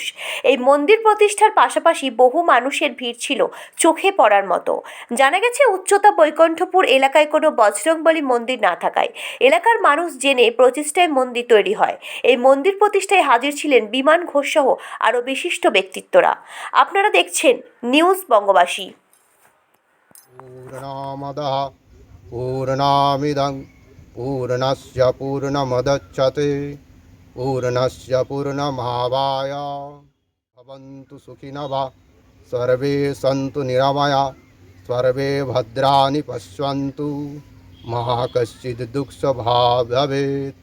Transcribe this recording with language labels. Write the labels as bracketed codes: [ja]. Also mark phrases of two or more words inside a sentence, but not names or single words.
[bn] এই মন্দির প্রতিষ্ঠার পাশাপাশি বহু মানুষের ভিড় ছিল চোখে পড়ার মতো। জানা গেছে, উচ্চতা বৈকুণ্ঠপুর এলাকায় কোনো বজরংবলী মন্দির না থাকায় এলাকার মানুষ জেনে প্রতিষ্ঠায় মন্দির তৈরি হয়। এই মন্দির প্রতিষ্ঠায় হাজির ছিলেন বিমান ঘোষ সহ আরও বিশিষ্ট ব্যক্তিত্বরা। আপনারা দেখছেন নিউজ বঙ্গবাসী। [sa] पूर्णमदः पूर्णमिदं पूर्णस्य पूर्णमुदच्यते पूर्णस्य पूर्णमादाय भवन्तु सुखिनः सर्वे सन्तु निरामया सर्वे भद्राणि पश्यन्तु मा कश्चित् दुःखभाग् भवेत्।